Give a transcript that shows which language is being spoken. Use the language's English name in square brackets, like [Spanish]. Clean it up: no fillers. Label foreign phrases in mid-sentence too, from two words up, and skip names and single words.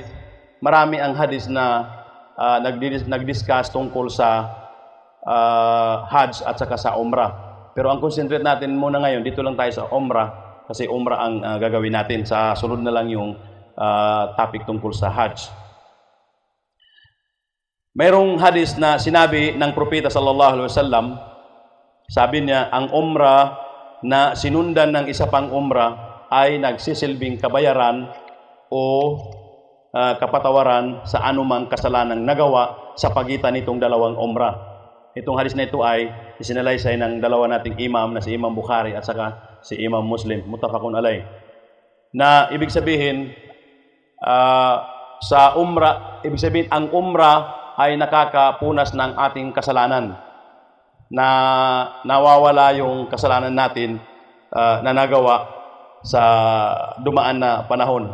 [Filipino] Marami ang hadith na nag-discuss tungkol sa Hajj at saka sa Umrah. Pero ang concentrate natin muna ngayon, dito lang tayo sa Umrah, kasi Umrah ang gagawin natin. Sa sunod na lang yung topic tungkol sa Hajj. mayroong hadis na sinabi ng propeta [Arabic] صلى الله عليه وسلم, [Filipino] sabi niya, ang umrah na sinundan ng isa pang umrah ay nagsisilbing kabayaran o kapatawaran sa anumang kasalanang nagawa sa pagitan nitong dalawang umrah. Itong hadis na ito ay isinalaysay ng dalawa nating imam na si Imam Bukhari at saka si Imam Muslim, [Arabic] متفق عليه. [Filipino] Na ibig sabihin, sa umrah, ibig sabihin ang umrah ay nakakapunas ng ating kasalanan, na nawawala yung kasalanan natin na nagawa sa dumaan na panahon.